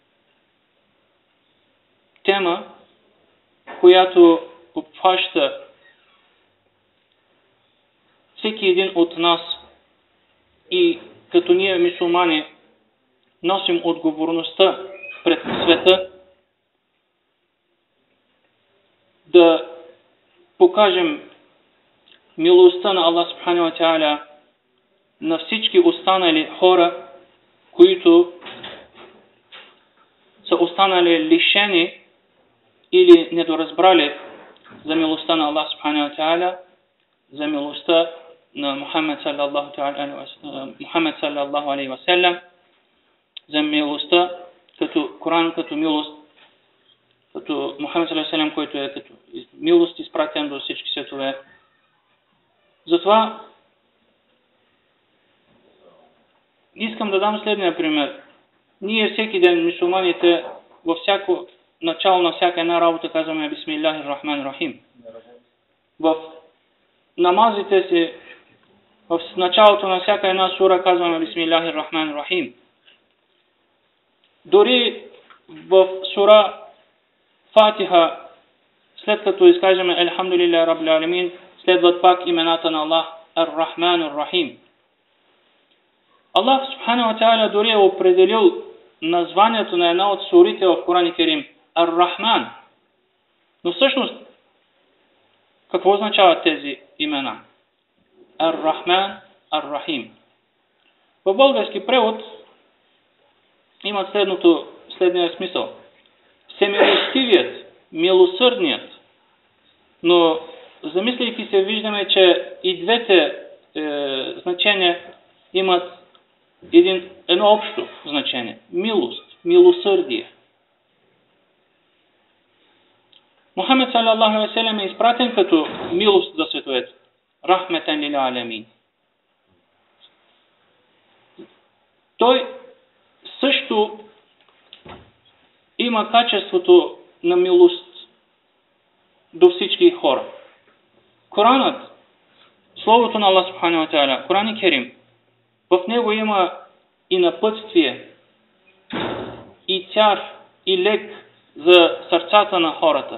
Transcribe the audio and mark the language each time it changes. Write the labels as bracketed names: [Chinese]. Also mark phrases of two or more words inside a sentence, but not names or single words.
[Bulgarian] Тема, която обхваща всеки един от нас, и като ние мюсюлмани носим отговорността пред света да покажем милостта на Аллах [Arabic] سبحانه وتعالى [Bulgarian] на всички останали хора, които са останали лишени или недоразбрали за милостта на Аллах [Arabic] سبحانه وتعالى, [Bulgarian] за милостта на Мухаммад [Arabic] صلى الله عليه وسلم, [Bulgarian] за милостта като Коран, като милост, като Мухаммад [Arabic] صلى الله عليه وسلم, [Bulgarian] който е като милост изпратен до всички светове. Затова искам да дам следния пример. Ние всеки ден, мюсюлманите, във всяко начало на всяка една работа казваме [Arabic] بسم الله الرحمن الرحيم. [Bulgarian] В намазите си, в началото на всяка една сура казваме [Arabic] بسم الله الرحمن الرحيم. [Bulgarian] Дори в сура Фатиха, след като изкажеме [Arabic] الحمد لله رب العالمين, [Bulgarian] следват пак имената на Аллах Ар-Рахман Ар-Рахим. Аллах [Arabic] سبحانه وتعالى [Bulgarian] дори е определил названието на една от сурите в [Arabic] القرآن الكريم [Bulgarian] Ар-Рахман. Но всъщност, какво означават тези имена? Ар-Рахман Ар-Рахим. В български превод имат следния смисъл. Всемилостивият, милосърдният. Но замисляйки се, виждаме, че и двете значения имат едно общо значение. Милост, милосърдие. Мухамед [Arabic] صلى الله عليه وسلم [Bulgarian] е изпратен като милост за световете. [Arabic] رحمة للعالمين. [Bulgarian] Той също има качеството на милост до всички хора. Коранът, Словото на Аллах [Arabic] سبحانه وتعالى, القرآن الكريم, [Bulgarian] в него има и напътствие, и цяр, и лек за сърцата на хората.